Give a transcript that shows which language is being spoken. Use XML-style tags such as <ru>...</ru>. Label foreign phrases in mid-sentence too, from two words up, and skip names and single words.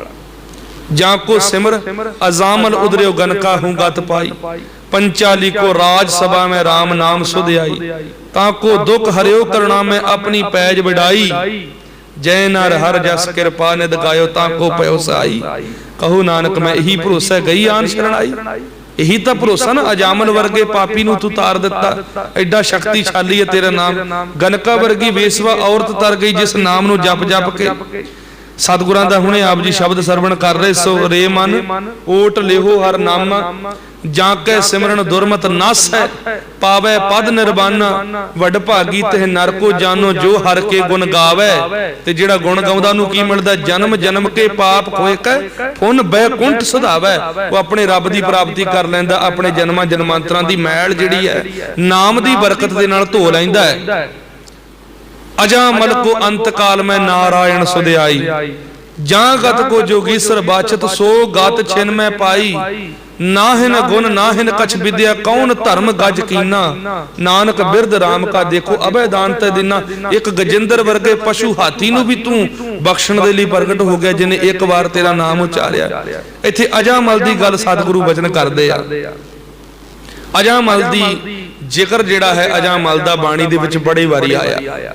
<pa>ਜਾ ਕੋ ਸਿਮਰ ਅਜਾਮਲ ਉਧਰਿਓ ਗਨਕਾ ਹੂੰ ਗਤ ਪਾਈ, ਪੰਚਾਲੀ ਕੋ ਰਾਜ ਸਭਾ ਮੇਂ ਰਾਮ ਨਾਮ ਸੁਧ ਆਈ। ਤਾਕੋ ਦੁਖ ਹਰਿਓ ਕਰਨਾ ਮੇਂ ਅਪਨੀ ਪੈਜ ਬਢਾਈ, ਜਯ ਨਰ ਹਰ ਜਸ ਕ੍ਰਿਪਾ ਨਿਦ ਗਾਇਓ ਤਾਕੋ ਪਇਓ ਸਾਈ। ਕਹੁ ਨਾਨਕ ਮੈਂ ਯਹੀ ਭਰੋਸਾ ਗਈ ਆਨ ਸ਼ਰਣਾਈ। ਯਹੀ ਤੋ ਭਰੋਸਾ ਨਾ, ਅਜਾਮਲ ਵਰਗੇ ਪਾਪੀ ਨੂੰ ਤੂ ਤਾਰ ਦਿੱਤਾ, ਏਡਾ ਸ਼ਕਤੀਸ਼ਾਲੀ ਹੈ ਤੇਰਾ ਨਾਮ। ਗਨਕਾ ਵਰਗੀ ਬੇਸਵਾ ਔਰਤ ਤਰ ਗਈ ਜਿਸ ਨਾਮ ਨੂੰ ਜਪ ਜਪ ਕੇ। ਸਤਗੁਰਾਂ ਦਾ ਹੁਣੇ ਆਪ ਜੀ ਸ਼ਬਦ ਸਰਵਣ ਕਰ ਰਹੇ, ਸੋ ਰੇ ਮਨ ਓਟ ਲੇਹੋ ਹਰ ਨਾਮਾ, ਜਾਕੇ ਸਿਮਰਨ ਦੁਰਮਤ ਨਸ ਹੈ, ਪਾਵੇ ਪਦ ਨਿਰਬਾਨਾ। ਵਡ ਭਾਗੀ ਤੇ ਨਰ ਕੋ ਜਾਨੋ ਜੋ ਹਰ ਕੇ ਗੁਣ ਗਾਵੇ। ਤੇ ਜਿਹੜਾ ਗੁਣ ਗਾਉਂਦਾ ਨੂੰ ਕੀ ਮਿਲਦਾ, ਜਨਮ ਜਨਮ ਕੇ ਪਾਪ ਖੋਏ ਕੈ ਪੁਨ ਬੈਕੁੰਠ ਸੁਧਾਵੇ। ਵੋ ਅਪਨੇ ਰੱਬ ਦੀ ਪ੍ਰਾਪਤੀ ਕਰ ਲੈਂਦਾ, ਅਪਨੇ ਜਨਮਾਂ ਜਨਮਾਂਤਰਾਂ ਦੀ ਮੈਲ ਜਿਹੜੀ ਹੈ ਨਾਮ ਦੀ ਬਰਕਤ ਦੇ ਨਾਲ ਧੋ ਲੈਂਦਾ ਹੈ। ਅਜਾਮਲ ਕੋ ਅੰਤ ਕਾਲ ਮੇਂ ਨਾਰਾਇਣ ਸੁਧਿਆਈ, ਜਹਾਂ ਗਤ ਕੋ ਜੋਗੀਸਰ ਬਾਚਤ ਸੋ ਗਤ ਛਿਨ ਮੇਂ ਪਾਈ। ਨਾਹਿਨ ਗੁਣ ਨਾਹਿਨ ਕਛ ਵਿਦਿਆ ਕੌਨ ਧਰਮ ਗਜ ਕੀਨਾ, ਨਾਨਕ ਬਿਰਦ ਰਾਮ ਕਾ ਦੇਖੋ ਅਭੈ ਦਾਨ ਤੇ ਦੀਨਾ। ਏਕ ਗਜੇਂਦਰ ਵਰਗੇ ਪਸ਼ੂ ਹਾਥੀ ਨੂੰ ਭੀ ਤੂ ਬਖ਼ਸ਼ਣ ਦੇ ਲਈ ਪ੍ਰਗਟ ਹੋ ਗਿਆ, ਜਿਨ੍ਹੇਂ ਏਕ ਬਾਰ ਤੇਰਾ ਨਾਮ ਉਚਾਰਿਆ। ਇੱਥੇ ਅਜਾਮਲ ਦੀ ਗੱਲ ਸਤਗੁਰੂ ਵਚਨ ਕਰਦੇ ਆ। ਅਜਾਮਲ ਦੀ ਜ਼ਿਕਰ ਜਿਹੜਾ ਹੈ ਅਜਾਮਲ ਦਾ ਬਾਣੀ ਦੇ ਵਿਚ ਬੜੀ ਵਾਰੀ ਆਇਆ।</pa>